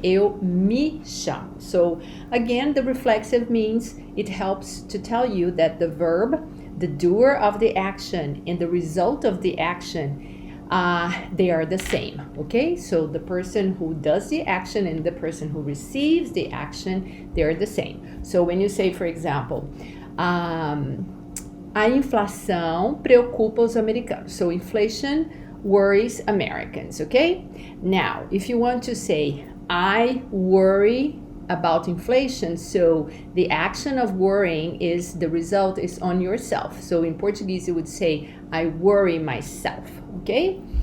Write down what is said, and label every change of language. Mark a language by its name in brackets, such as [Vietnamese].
[Portuguese] Eu me chamo. [English] So again, the reflexive means it helps to tell you that the verb, the doer of the action, and the result of the action, they are the same, okay? So the person who does the action and the person who receives the action, they are the same. So when you say, for example, [Portuguese] a inflação preocupa os americanos. [English] So inflation worries Americans, okay? Now, if you want to say, I worry about inflation, so the action of worrying is the result is on yourself. So in Portuguese, you would say, I worry myself, okay?